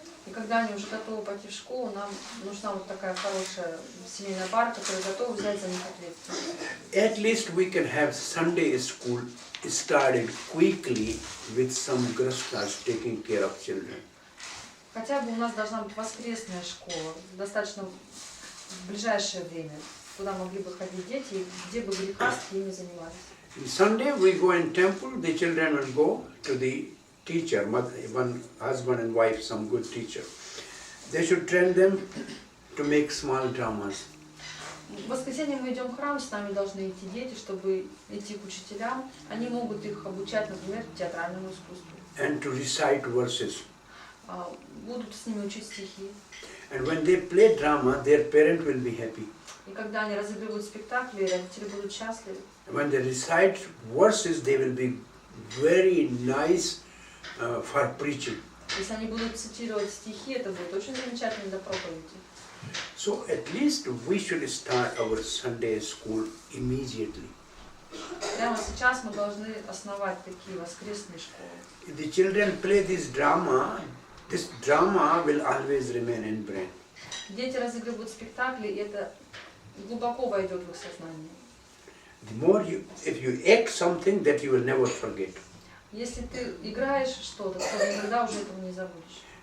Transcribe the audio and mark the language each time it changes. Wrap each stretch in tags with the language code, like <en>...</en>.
<ru>И когда они уже готовы пойти в школу, нам нужна вот такая хорошая семейная пара, которая готова взять за них ответственность.</ru> <en>At least we can have Sunday school started quickly with some grastas taking care of children.</en> <ru>Хотя бы у нас должна быть воскресная школа, достаточно в ближайшее время, куда могли бы ходить дети, где бы грехастки ими занимались.</ru> <en>On Sunday we go in temple, the children will go to the teacher, one husband and wife, some good teacher. They should train them to make small dramas.</en> <ru>В воскресенье мы идем в храм, с нами должны идти дети, чтобы идти к учителям. Они могут их обучать, например, театральному искусству.</ru> <en>And to recite verses.</en> <ru>Будут с ними учить стихи.</ru> <en>And when they play drama, their parent will be happy.</en> <ru>И когда они разыгрывают спектакли, родители будут счастливы.</ru> <en>When they recite verses, they will be very nice for preaching.</en> <ru>Если они будут цитировать стихи, это будет очень замечательно для проповеди.</ru> <en>So at least we should start our Sunday school immediately.</en> <ru>Прямо сейчас мы должны основать такие воскресные школы.</ru> <en>If the children play this drama will always remain in brain.</en> <ru>Дети разыгрывают спектакли, и это глубоко войдет в их сознание.</ru> <en>The more if you act something that you will never forget.</en> <ru>Если ты играешь что-то, то никогда уже этого не забудешь.</ru>